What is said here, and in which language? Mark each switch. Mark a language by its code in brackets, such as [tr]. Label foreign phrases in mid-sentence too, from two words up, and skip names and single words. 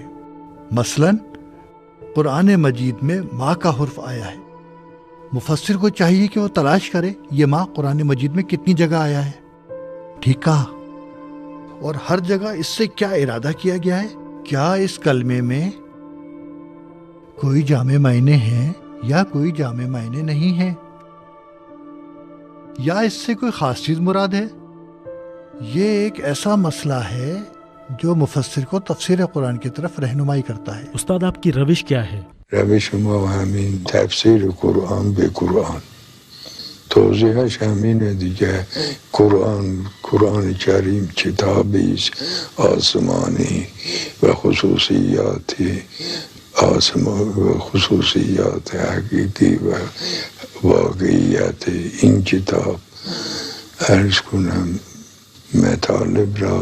[ur] مثلاً قرآن مجید میں ماں کا حرف آیا ہے، مفسر کو چاہیے کہ وہ تلاش کرے یہ ماں قرآن مجید میں کتنی جگہ آیا ہے، ٹھیک کہا، اور ہر جگہ اس سے کیا ارادہ کیا گیا ہے، کیا اس کلمے میں کوئی جامع معنی ہیں یا کوئی جامع معنی نہیں ہے، یا اس سے کوئی خاص چیز مراد ہے۔ یہ ایک ایسا مسئلہ ہے جو مفسر کو تفسیر قرآن کی طرف رہنمائی کرتا ہے۔ استاد آپ کی روش کیا ہے؟ [fa] روش ما همین تفسیر قرآن به قرآن، توضیحش همینه دیگه. قرآن کریم کتابی است آسمانی و خصوصیاتی و خصوصیات حقیقی و واقعیت این کتاب عرض کنم مطالب